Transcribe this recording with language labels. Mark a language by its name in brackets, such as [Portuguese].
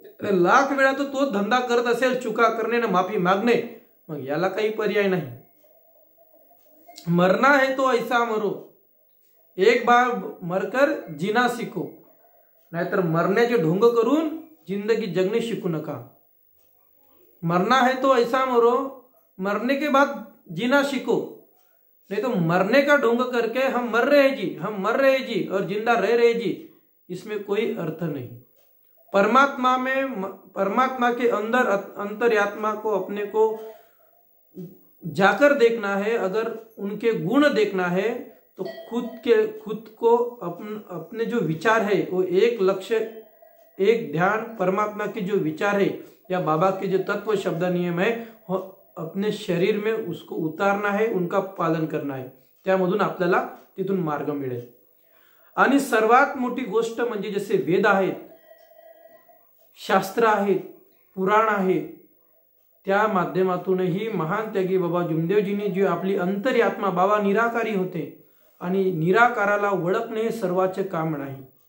[Marathi] लाख वेळा तो धंदा करत असेल चुका करणे ना माफी मागणे, मग याला काही पर्याय नाही। [Hindi] मरना है तो ऐसा मरो, एक बार मरकर जीना सीखो, [Marathi] नाहीतर मरण्याचे ढोंग करून जिंदगी जगणे शिकू नका। [Hindi] मरना है तो ऐसा मरो, मरने के बाद जीना सीखो, नहीं तो मरने का ढोंग करके हम मर रहे जी और जिंदा रह रहे जी, इसमें कोई अर्थ नहीं। परमात्मा के अंदर अंतर्यात्मा को अपने को जाकर देखना है, अगर उनके गुण देखना है तो खुद को अपने जो विचार है वो एक लक्ष्य, एक ध्यान, परमात्मा के जो विचार है या बाबा के जो तत्व शब्द नियम है अपने शरीर में उसको उतारना है, उनका पालन करना आहे. [Marathi] त्यामधून आपल्याला तिथून मार्ग मिळेल. आणि सर्वात मोठी गोष्ट म्हणजे जसे वेद आहेत, शास्त्र आहेत, पुराण आहेत, त्या माध्यमातूनही महान त्यागी बाबा जुमदेवजींनी जी आपली अंतर्यात्मा, बाबा निराकारी होते आणि निराकाराला ओळखणे हे सर्वाचे काम नाही.